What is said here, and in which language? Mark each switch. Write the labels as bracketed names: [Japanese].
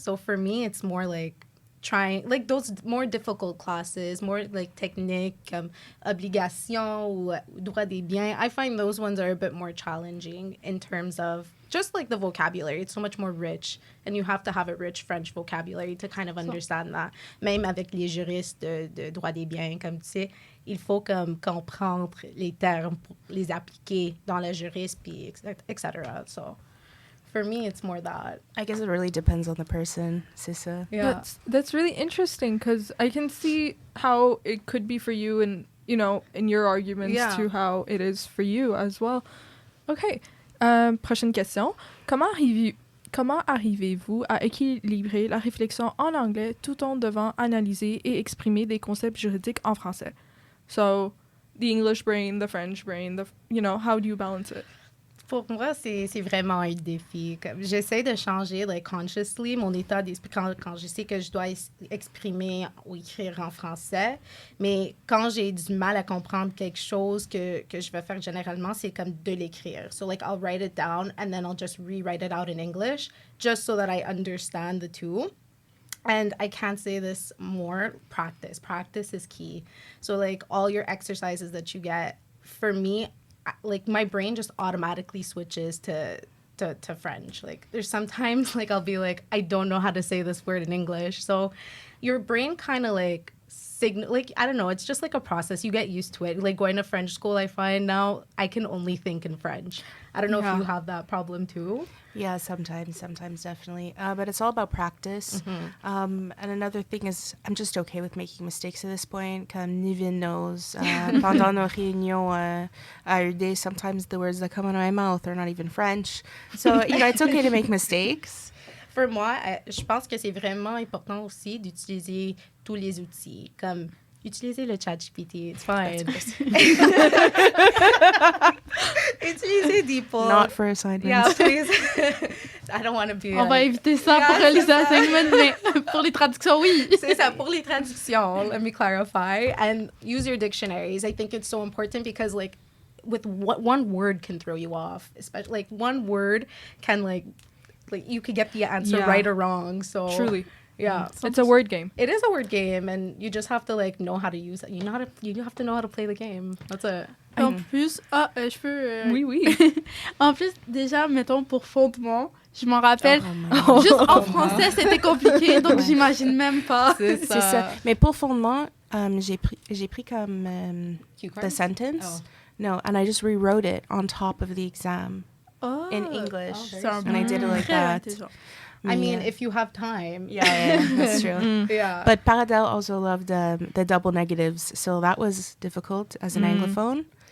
[English] So for me, it's more like trying, like those more difficult classes, more like technique, obligation ou droit des biens. I find those ones are a bit more challenging in terms of just like the vocabulary. It's so much more rich and you have to have a rich French vocabulary to kind of understand that. [French] Même avec les juristes de droit des biens, comme tu sais, il faut comme comprendre les termes pour les appliquer dans le juriste, puis etc. [English] So for me, it's more that. I guess it really depends on the person, [French] c'est ça. [English] Yeah. That's really interesting because I can see how it could be for you and, you know, in your arguments Yeah. to how it is for you as well. [French] Okay. Prochaine question. Comment arrivez-vous à équilibrer la réflexion en anglais tout en devant analyser et exprimer des concepts juridiques en français? [English] So, the English brain, the French brain, how do you balance it? [French] Pour moi, c'est vraiment un défi. Comme, j'essaie de changer, [English] like, consciously, [French] mon état d'esprit quand je sais que je dois exprimer ou écrire en français. Mais quand j'ai du mal à comprendre quelque chose que je vais faire généralement, c'est comme de l'écrire. [English] So, like, I'll write it down and then I'll just rewrite it out in English just so that I understand the two. And I can't say this more, practice. Practice is key. So, like, all your exercises that you get, for me, like, my brain just automatically switches to French. Like, there's sometimes, like, I'll be like, I don't know how to say this word in English. So your brain kind of, like, like, I don't know, it's just like a process. You get used to it. Like, going to French school, I find now I can only think in French. I don't know if you have that problem too. Yeah, sometimes definitely. But it's all about practice. And another thing is, I'm just okay with making mistakes at this point. [French] Comme [English] Nivine knows, [French] pendant nos réunions à UD, [English] sometimes the words that come out of my mouth are not even French. So, it's okay to make mistakes. [French] Pour moi, je pense que c'est vraiment important aussi d'utiliser tous les outils, comme utiliser le ChatGPT, [English] it's fine. [French] Utiliser DeepL. [English] Not for assignments. Yeah, please. I don't want to be... [French] On va éviter ça pour les [English] assignments, [French] mais pour les traductions, oui. C'est ça, pour les traductions, [English] let me clarify. And use your dictionaries. I think it's so important because, like, with one word can throw you off. Especially, like, one word can, like you could get the answer right or wrong. So Truly. Yeah. It's a word game. It is a word game, and you just have to, like, know how to use it. You have to know how to play the game. That's it. [French] En plus, je peux... Oui. En plus, déjà, mettons, pour fondement, Je m'en rappelle. Juste en français, c'était compliqué, donc j'imagine même pas. C'est ça. Mais pour fondement, j'ai pris comme [English] the sentence. Oh. No, and I just rewrote it on top of the exam in English. And I did it like that. I mean, if you have time. Yeah, that's true. Yeah. But Paradel also loved the double negatives, so that was difficult as an Anglophone.